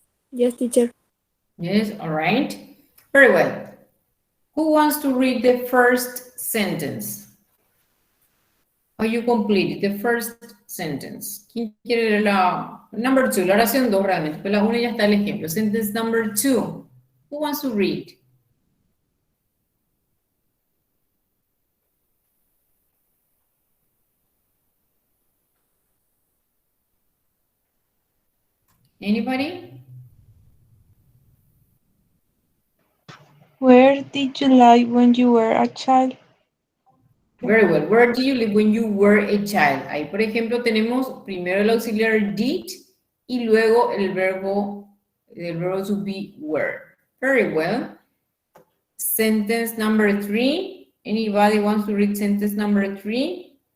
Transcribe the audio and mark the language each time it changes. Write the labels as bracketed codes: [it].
[en] Yes, teacher. Yes, all right. Very well. Who wants to read the first sentence? Or you completed the first sentence. [es] ¿Quién quiere leer la [en] number 2? [es] La oración 2 realmente, pero la 1 ya está el ejemplo. [en] Sentence number 2. Who wants to read? Anybody? Where did you live when you were a child? Very well. Where did you live when you were a child? [es] Ahí, por ejemplo, tenemos primero el auxiliar did y luego el verbo to be were. [en] Very well. Sentence number 3. Anybody wants to read sentence number 3?